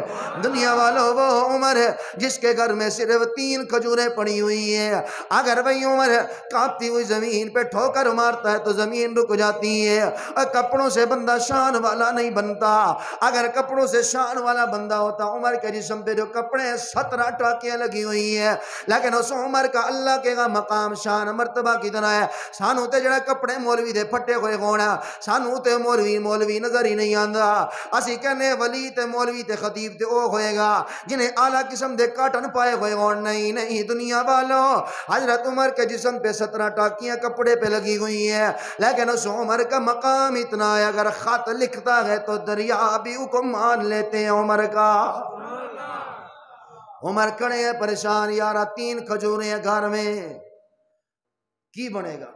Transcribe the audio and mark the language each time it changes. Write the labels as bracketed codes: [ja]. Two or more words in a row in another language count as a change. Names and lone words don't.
[ur] دنیا والوں وہ عمر ہے جس کے گھر میں صرف 3 کھجوریں پڑی ہوئی ہیں، اگر وہی عمر کانپتی ہوئی زمین پہ ٹھوکر مارتا ہے تو زمین رک جاتی ہے۔ اور کپڑوں سے بندہ شان والا نہیں بنتا، اگر کپڑوں سے شان والا بندہ ہوتا عمر کے جسم پہ جو کپڑے 17 ٹاکیاں لگی ہوئی ہیں، لیکن اس عمر کا اللہ کے مقام شان مرتبہ کتنا ہے۔ [pa] سانو تے جڑا کپڑے مولوی دے پھٹے ہوئے ہونا، سانو تے مولوی نظر ہی نہیں آندا۔ اسی کہنے ولی تے مولوی تے خطیب تے او ہوئے گا جنہیں اعلیٰ قسم دے کاٹن پائے ہوئے ہون، [ur] نہیں دنیا والوں حضرت عمر کے جسم پہ 17 ٹاکیاں کپڑے پہ لگی ہوئی ہیں، لیکن اس عمر کا مقام اتنا ہے اگر خط لکھتا ہے تو دریا بھی حکم مان لیتے ہیں عمر کا۔ عمر کھڑے ہیں پریشان، یارہ 3 کھجوریں ہیں گھر میں، [pa] کی بنے گا؟